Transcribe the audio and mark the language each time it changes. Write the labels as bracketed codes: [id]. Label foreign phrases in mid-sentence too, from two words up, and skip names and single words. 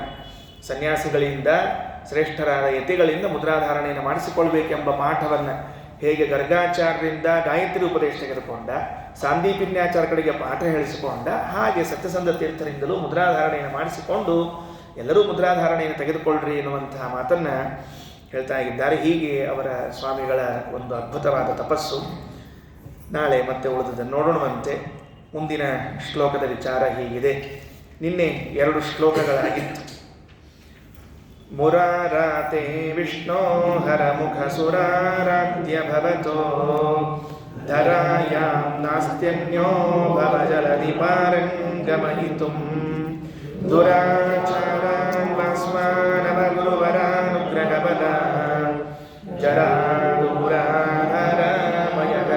[kn] ಸನ್ಯಾಸಿಗಳಿಂದ ಶ್ರೇಷ್ಠರಾದ ಯತಿಗಳಿಂದ ಮುದ್ರಾಧಾರಣೆಯನ್ನು ಮಾಡಿಸಿಕೊಳ್ಬೇಕೆಂಬ ಪಾಠವನ್ನು ಹೇಗೆ ಗರ್ಗಾಚಾರ್ಯರಿಂದ ಗಾಯತ್ರಿ ಉಪದೇಶ ತೆಗೆದುಕೊಂಡ, ಸಾಂದೀಪಿನ್ಯಾಚಾರ ಕಡೆಗೆ ಪಾಠ ಹೇಳಿಸಿಕೊಂಡ, ಹಾಗೆ ಸತ್ಯಸಂಧ ತೀರ್ಥರಿಂದಲೂ ಮುದ್ರಾಧಾರಣೆಯನ್ನು ಮಾಡಿಸಿಕೊಂಡು ಎಲ್ಲರೂ ಮುದ್ರಾಧಾರಣೆಯನ್ನು ತೆಗೆದುಕೊಳ್ಳ್ರಿ ಎನ್ನುವಂತಹ ಮಾತನ್ನು ಹೇಳ್ತಾ ಇದ್ದಾರೆ. ಹೀಗೆ ಅವರ ಸ್ವಾಮಿಗಳ ಒಂದು ಅದ್ಭುತವಾದ ತಪಸ್ಸು. ನಾಳೆ ಮತ್ತೆ ಉಳಿದದನ್ನು ನೋಡೋಣವಂತೆ. ಮುಂದಿನ ಶ್ಲೋಕದ ವಿಚಾರ ಹೀಗಿದೆ. ನಿನ್ನೆ 2 ಶ್ಲೋಕಗಳಾಗಿತ್ತು. [sa] ಮುರಾರಾತೆ ವಿಷ್ಣೋ ಹರಮುಖ ಸುರಾರಾಧ್ಯ ಭವತೋ ಧರಾಯಾಂ ನಾಸ್ತ್ಯನ್ಯೋ ಭವಜಲಧಿ ಪಾರಂಗಮಹಿತುಂ ದುರಾಚಾರಾನ್ ಭಸ್ಮಾನವ ಗುರುವರಾನುಗ್ರಹಬಲ ಜರಾ ದೂರಾಹರ ಮಯಕರ